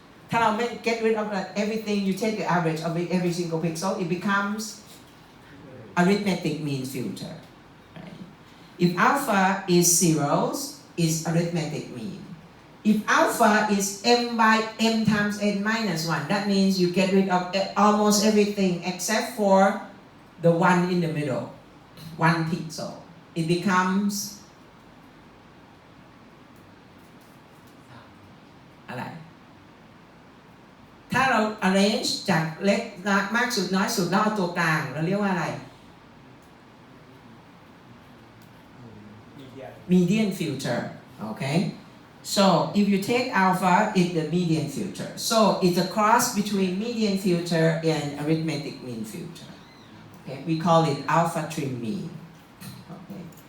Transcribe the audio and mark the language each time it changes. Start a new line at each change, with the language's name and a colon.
Thai: ถ้าเราไม่
English: get rid of everything, you take the average of every single pixel, it becomes arithmetic mean filter. Right? If alpha is 0, it's arithmetic mean. If alpha is m times n minus 1, that means you get rid of almost everything except for the one in the middle, 1 pixel. It becomes
Thai: อะไร ถ้าเรา arrange จากเล็กมากสุดน้อยสุดแล้วเอาตัวกลางเราเรียกว่าอะไร median filter.
English: Okay, so if you take alpha, it's the median filter. So it's a cross between median filter and arithmetic mean filter. Okay, we call it alpha trim mean. Okay.